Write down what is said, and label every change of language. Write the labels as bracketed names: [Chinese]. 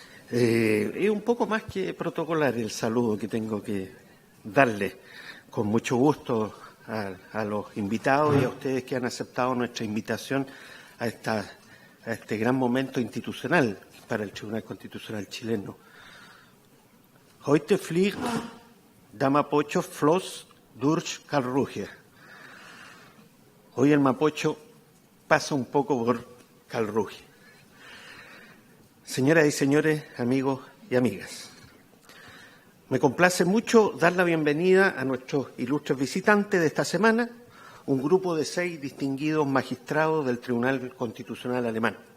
[Spanish] Es un poco más que protocolar el saludo que tengo que darle con mucho gusto a los invitados y a ustedes que han aceptado nuestra invitación a este gran momento institucional para el Tribunal Constitucional chileno. [German] Heute fliegt der Mapocho Floss durch Karlsruhe. [Spanish] Hoy el Mapocho pasa un poco por Karlsruhe. Señoras y señores, amigos y amigas, me complace mucho dar la bienvenida a nuestros ilustres visitantes de esta semana, un grupo de 6 distinguidos magistrados del Tribunal Constitucional Alemán.